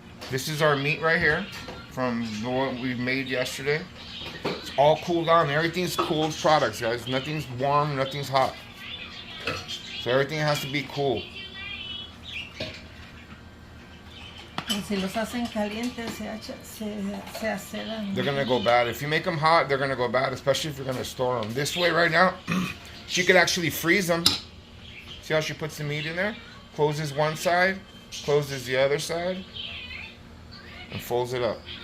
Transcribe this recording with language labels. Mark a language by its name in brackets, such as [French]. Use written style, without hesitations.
[English] This is our meat right here from the one we made yesterday. It's all cooled down. Everything's cooled products, guys. Nothing's warm, nothing's hot. So everything has to be cool. [Spanish] Si los hacen calientes, se acedan. [English] They're gonna go bad. If you make them hot, they're gonna go bad, especially if you're gonna store them. This way right now, she could actually freeze them. See how she puts the meat in there? Closes one side, closes the other side, and folds it up.